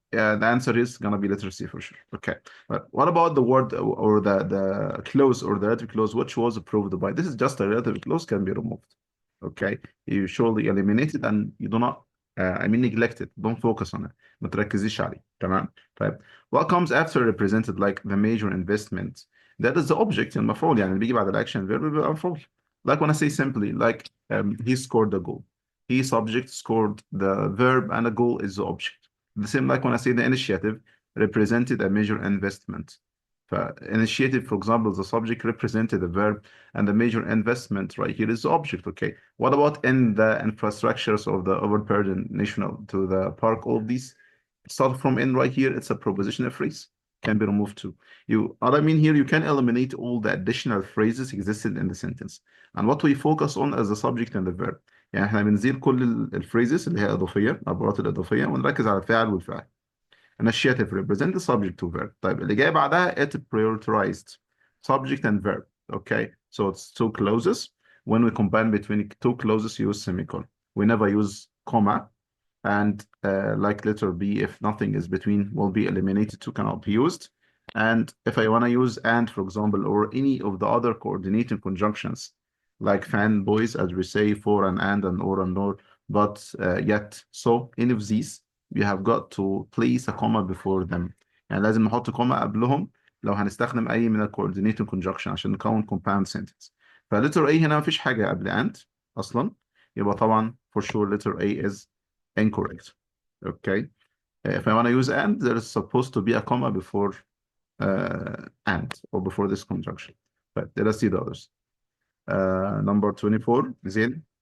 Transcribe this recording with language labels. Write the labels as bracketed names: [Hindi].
[English] yeah, the answer is gonna be letter C for sure. Okay, but what about the word or the clause or the relative clause which was approved by? This is just a relative clause can be removed. Okay, you surely eliminate it and you do not. I mean, neglect it. Don't focus on it. [Arabic] ما تركزيش عليه. تمام. طيب, [English] what comes after represented like the major investment? That is the object [Arabic] المفعول يعني اللي بيجي بعد الاكشن verb بيبقى مفعول. [English] Like when I say simply, like he scored the goal. He subject scored the verb and the goal is the object. The same like when I say the initiative represented a major investment. Initiative, for example, the subject represented the verb and the major investment right here is the object. Okay. What about in the infrastructures of the overburdened national to the park? All of these start from in right here. It's a propositional phrase can be removed too. What I mean here, you can eliminate all the additional phrases existed in the sentence. And what we focus on is the subject and the verb. [Arabic] يعني احنا بنزيل كل الفريزز اللي هي اضافيه العبارات الاضافيه ونركز على الفاعل والفاعل. [English] Initiative represent the subject to verb. [Arabic] طيب اللي جاي بعدها [English] it prioritized subject and verb. Okay, so it's two clauses. When we combine between two clauses, use semicolon. We never use comma. And like letter B, if nothing is between, will be eliminated to cannot be used. And if I want to use and, for example, or any of the other coordinating conjunctions, like fanboys, as we say, for and or and or, but yet. So any of these, you have got to place a comma before them. [Arabic] يعني لازم نحط كوما قبلهم لو هنستخدم أي من coordinating conjunction عشان نكون compound sentence. فletter A هنا مفيش حاجة قبل and أصلا. يبقى طبعا [English] for sure letter A is incorrect. Okay. If I want to use and, there is supposed to be a comma before and or before this conjunction. But let us see the others. Number 24, Zain.